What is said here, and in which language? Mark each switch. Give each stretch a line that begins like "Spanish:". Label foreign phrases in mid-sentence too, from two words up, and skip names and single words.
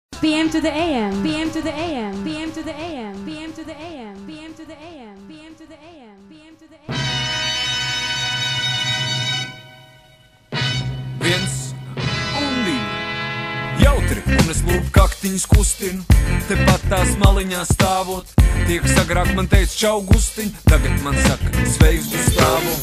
English: BM to the AM, BM to the AM, BM to the AM, BM to the AM, BM to the AM, BM to the AM, BM to the AM.
Latvian: Viens un divi. Jautri, un es lūpu kaktiņus kustinu, tepat tās maliņās stāvot. Tie, kas agrāk man teica čau Gustiņ, tagad man saka sveiks Gustavo.